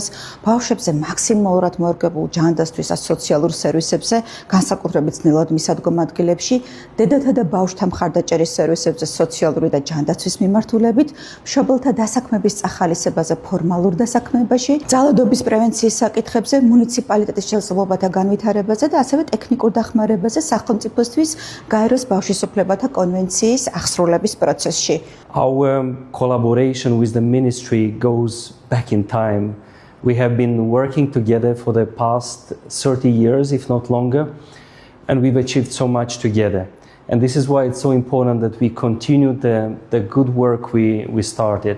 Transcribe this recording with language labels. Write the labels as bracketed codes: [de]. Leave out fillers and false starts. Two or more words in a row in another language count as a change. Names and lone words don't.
[ka] ბავშვებზე მაქსიმალურად მორგებულ ჯანდაცვის და სოციალურ სერვისებზე, განსაკუთრებით ძნელად მისადგომ ადგილებში, დედათა და ბავშვთა მხარდაჭერის სერვისებზე, სოციალური და ჯანდაცვის მიმართულებით, მშობელთა დასაქმების წახალისებაზე ფორმალურ დასაქმებაში, ძალადობის პრევენციის საკითხებზე, მუნიციპალიტეტის შესაძლებლობათა განვითარებაზე და ასევე ტექნიკურ დახმარებაზე სახელმწიფოსთვის გაეროს ბავშვის უფლებათა კონვენციის აღსრულების პროცესში. [en] Our collaboration with the ministry goes back in time. We have been working together for the past 30 years, if not longer, and we've achieved so much together. And this is why it's so important that we continue the good work we started.